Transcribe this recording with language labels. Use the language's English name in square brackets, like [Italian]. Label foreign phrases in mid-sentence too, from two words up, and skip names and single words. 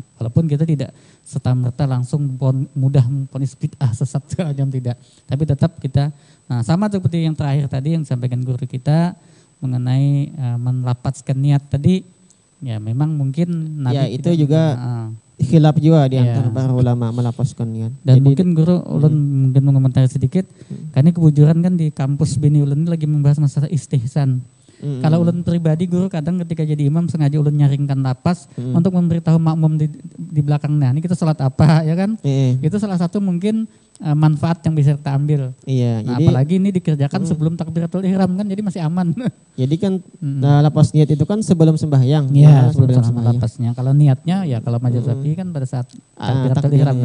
[Indonesian] Walaupun kita tidak serta-merta langsung mudah memvonis bid'ah sesat segala tidak. Tapi tetap kita, nah sama seperti yang terakhir tadi yang disampaikan guru kita mengenai melapazkan niat tadi, ya memang mungkin Nabi ya itu juga khilaf juga di antara para ulama melapaskan niat. Dan jadi, mungkin guru ulun mungkin mengomentari sedikit, karena kebujuran kan di kampus Bini ulun ini lagi membahas masalah istihsan. Kalau ulun pribadi guru kadang ketika jadi imam sengaja ulun nyaringkan lapas untuk memberitahu makmum di belakangnya, ini kita sholat apa ya kan? Itu salah satu mungkin manfaat yang bisa kita ambil. Iya, nah, jadi apalagi ini dikerjakan sebelum takbiratul ihram kan, jadi masih aman. Jadi kan lapas niat itu kan sebelum sembahyang. Iya, sebelum sembahyang lapasnya. Kalau niatnya ya kalau majelis sapi kan pada saat takbiratul ihram lah.